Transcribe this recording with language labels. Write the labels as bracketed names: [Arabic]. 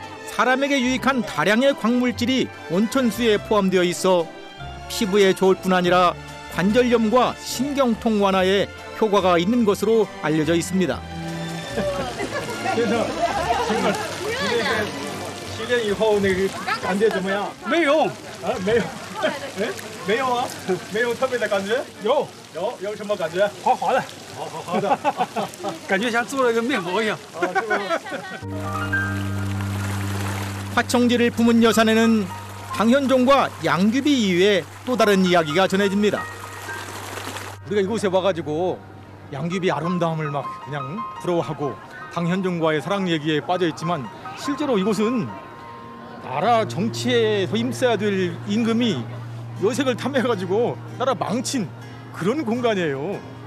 [Korean] 사람에게 유익한 다량의 광물질이 온천수에 포함되어 있어 피부에 좋을 뿐 아니라 관절염과 신경통 완화에 효과가 있는 것으로 알려져 있습니다. 그래서 정말 실내 이후 [Chinese] 那个感觉怎么样？没有，没有，没有啊，没有特别的感觉。有什么感觉？滑滑的，好的，感觉像做了一个面膜一样。 [Korean] 화청지를 품은 여산에는 당현종과 양귀비 이외에 또 다른 이야기가 전해집니다. 우리가 이곳에 와가지고 양귀비 아름다움을 막 그냥 부러워하고 당현종과의 사랑 얘기에 빠져 있지만 실제로 이곳은 나라 정치에서 힘써야 될 임금이 여색을 탐해가지고 나라 망친 그런 공간이에요.